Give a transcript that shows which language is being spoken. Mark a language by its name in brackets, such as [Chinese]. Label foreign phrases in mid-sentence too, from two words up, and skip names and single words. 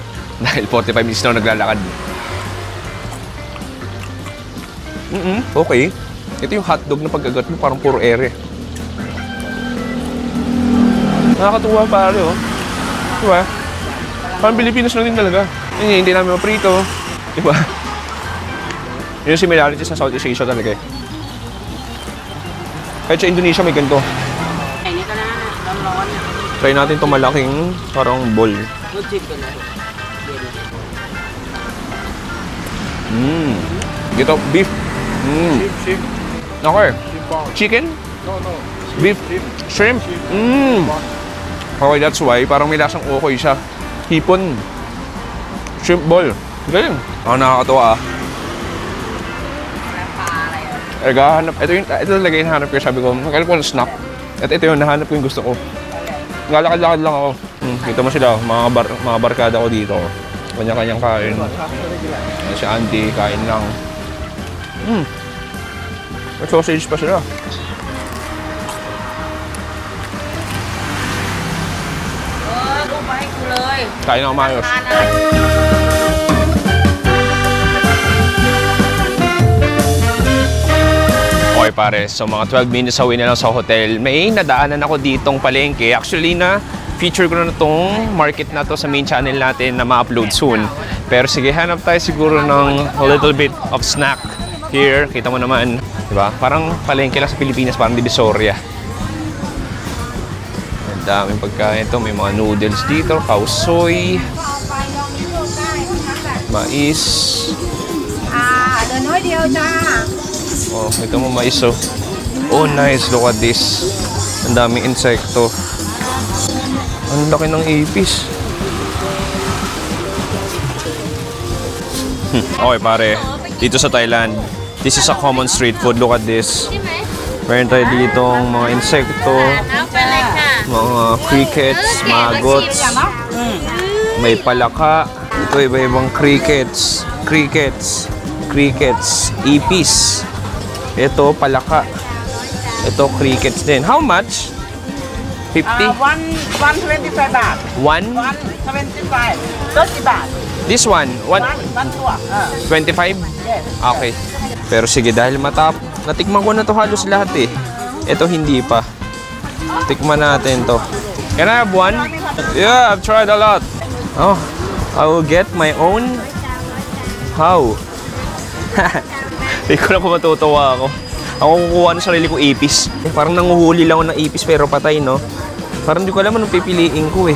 [Filipino] Dahil 45 minutes na ako naglalakad. Okay. Ito yung hotdog na pagkagat mo, parang puro ere. Nakakatuwa pare, oh. Diba? Parang Pilipinas lang din talaga. Hindi namin maprito. Diba? Yun yung similarity sa Southeast Asia talaga eh. Kahit sa Indonesia may ganito. Ay, hindi ka na, [Thai] ร้อนๆเนี่ย [Filipino] Try natin itong malaking parang bowl. [Thai] รู้จิบกันเลย [Filipino] Ito, beef. Okay. Chicken? Beef. Shrimp? [English] Okay, that's why. [Filipino] Parang may lasang okoy siya. Hipon. [English] Shrimp ball. [Filipino] Galing. Nakakatawa ah. [Thai] ปลาอะไรอ่ะ [Filipino] Naghahanap. Ito talaga yung nahanap ko. Sabi ko, magkano ko ng snack. At ito yung nahanap ko yung gusto ko. Ngalakad-lakad lang ako. Kita mo sila, mga barkada ko dito. Kanya-kanyang kain. Si Andy, kain lang. May sausage pa sila. [Thai] Go ไปให้กูเลย [Filipino] Kain ako maayos. [Thai] ทานอะไร [Filipino] Okay pare, so mga 12 [English] minutes away [Filipino] na lang sa hotel. May nadaanan ako ditong palengke. Actually na feature ko na itong market na to sa [English] main channel [Filipino] natin na ma-upload soon. Pero sige, hanap tayo siguro ng [English] a little bit of snack here. [Filipino] Kita mo naman, di ba? Parang palengke lang sa Pilipinas, parang Divisoria. Ang daming pagkain ito. May mga noodles dito, kausoy, mais. [Thai] เดินน้อยเดียวจ้า [Filipino] Oh, ito mo mais oh. [English] Oh, nice. Look at this. [Filipino] Ang daming insekto. Ang laki ng ipis. Okay pare, dito sa Thailand, [English] this is a common street food. Look at this. [Filipino] Meron tayo ditong mga insekto, [Thai] เอาไปเลยค่ะ [Filipino] mga crickets, maggots, may palaka. Ito iba-ibang crickets, ipis. Ito palaka. Ito crickets din. [English] How much? 50? [Thai] 125 บาท [English] One? [Thai] 175 30 บาท [English] This one? One? [Thai] 1 ตัว [English] 25? Yes. Okay. [Filipino] Pero sige, dahil natikman ko na to halos lahat eh. Ito hindi pa. Tikman natin to. [English] Can I have one? Yeah, I've tried a lot. Oh, I will get my own. How? [Filipino] Hindi ko na kung matutuwa ako. Ako kukuha ng sarili ko ipis. Parang nanguhuli lang ako ng ipis pero patay, no? Parang hindi ko alam anong pipiliin ko eh.